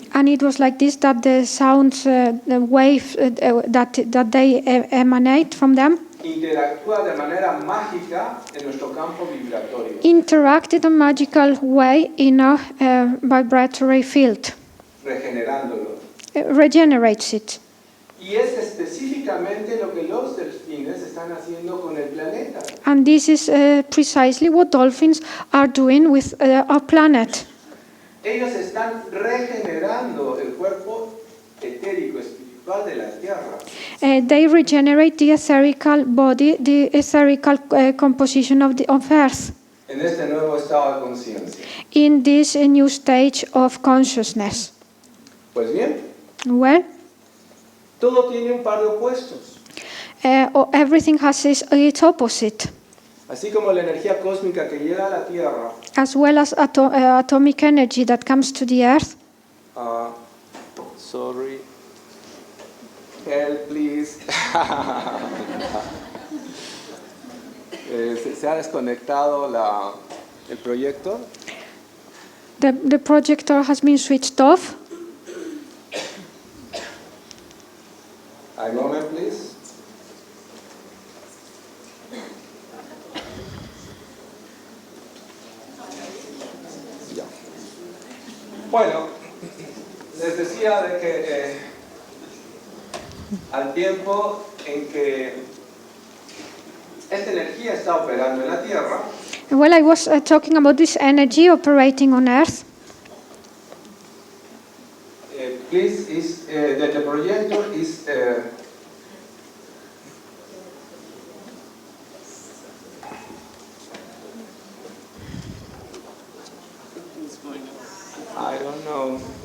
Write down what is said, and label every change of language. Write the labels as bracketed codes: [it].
[en] And it was like this, that the sounds, the wave that they emanate from them. [es] Interactúa de manera mágica en nuestro campo vibratorio. [en] Interact in a magical way in a vibratory field. [es] Regenerándolo. [en] Regenerates it. [es] Y es específicamente lo que los delfines están haciendo con el planeta. [en] And this is precisely what dolphins are doing with our planet. [es] Ellos están regenerando el cuerpo etérico espiritual de la Tierra. [en] They regenerate the etherical body, the etherical composition of Earth. [es] En este nuevo estado de conciencia. [en] In this new stage of consciousness. [es] Pues bien. [en] Well. [es] Todo tiene un par de opuestos. [en] Everything has its opposite. [es] Así como la energía cósmica que llega a la Tierra. [en] As well as atomic energy that comes to the Earth. Sorry. Help, please. [es] Se ha desconectado el proyector. [en] The projector has been switched off. A moment, please. [es] Ya. Bueno, les decía de que al tiempo en que esta energía está operando en la Tierra. [en] Well, I was talking about this energy operating on Earth. Please, the projector is I don't know.